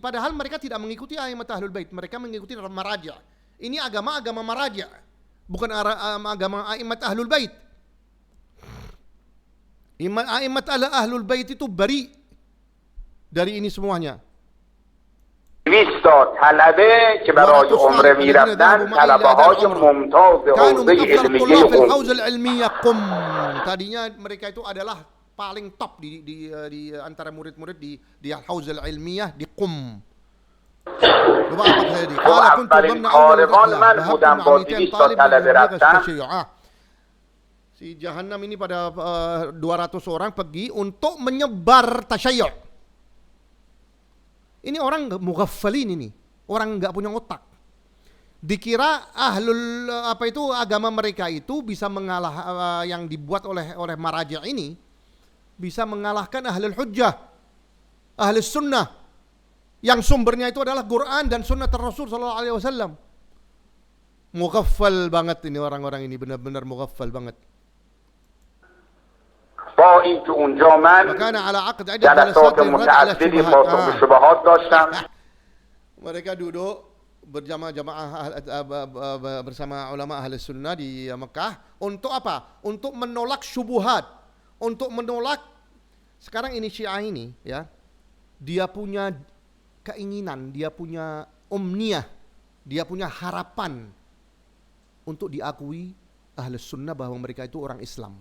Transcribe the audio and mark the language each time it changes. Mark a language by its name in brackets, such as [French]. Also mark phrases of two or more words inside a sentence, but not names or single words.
[Indonesian] Padahal mereka tidak mengikuti [Arabic] أئمة أهل البيت, [Indonesian] mereka mengikuti maraja. Ini agama maraja, bukan agama [Arabic] أئمة أهل البيت. أئمة أهل البيت [Indonesian] itu bari dari ini semuanya. [Persian] 20 طلبه که برای عمره میرفتن طلبه‌های ممتاز حوزه علمیه قم. [Indonesian] Tadinya mereka itu adalah paling top di antara murid-murid di Hauzah Ilmiyah di Qum. Coba apa tadi? Kalau [Persian] اولین کاروان من بودم با 200 طلبه رفتن. [Indonesian] Si Jahannam ini pada 200 orang pergi untuk menyebar tasyayyu'. Ini orang mughaffalin ini, orang enggak punya otak. Dikira agama mereka itu bisa mengalah, yang dibuat oleh maraja' ini bisa mengalahkan [Arabic] أهل الحجة، أهل السنة. [Indonesian] yang sumbernya itu adalah Quran dan sunnah Rasul [Arabic] صلى الله عليه وسلم. [Indonesian] Mughaffal banget ini orang-orang ini, benar-benar mughaffal banget. [Persian] با این که اونجا من جلسات متعددی پاسخ به شبهات داشتم. [Indonesian] Mereka duduk berjamaah bersama ulama ahli sunnah di Mekah untuk apa? Untuk menolak syubhat, untuk menolak. Sekarang ini Syiah ini ya, dia punya keinginan, dia punya omniyah, dia punya harapan untuk diakui ahli sunnah bahwa mereka itu orang Islam.